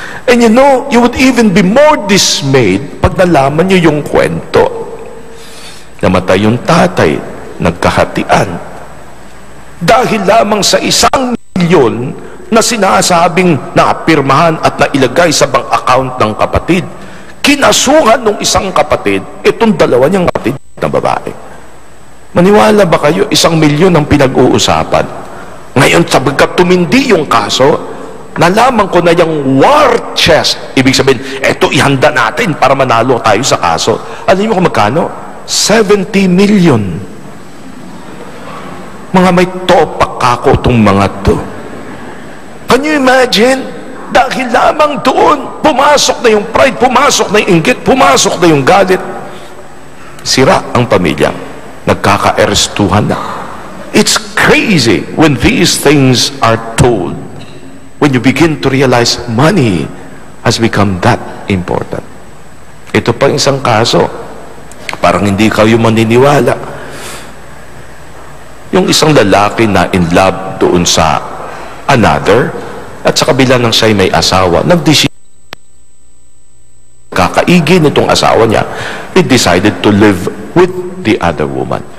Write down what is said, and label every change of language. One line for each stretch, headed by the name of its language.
English: And you know, you would even be more dismayed
Filipino: pag nalaman nyo yung kwento. Namatay yung tatay, nagkahatian. Dahil lamang sa 1 milyon na sinasabing napirmahan at nailagay sa bank account ng kapatid, kinasuhan ng isang kapatid, itong dalawa niyang kapatid na babae. Maniwala ba kayo, 1 milyon ang pinag-uusapan? Ngayon, sabagkat tumindi yung kaso, nalaman ko na yung war chest. Ibig sabihin, eto ihanda natin para manalo tayo sa kaso. Alam niyo kung magkano? 70 million. Mga may topak kako itong mga to.
English: Can you imagine?
Filipino: Dahil lamang doon, pumasok na yung pride, pumasok na yung inggit, pumasok na yung galit. Sira ang pamilya. Nagkaka-arestuhan na.
English: It's crazy when these things are told. When you begin to realize money has become that important.
Filipino: Ito pa isang kaso, parang hindi kayo maniniwala. Yung isang lalaki na in love doon sa another, at sa kabila ng siya'y may asawa, kakaigi nitong asawa niya,
English: he decided to live with the other woman.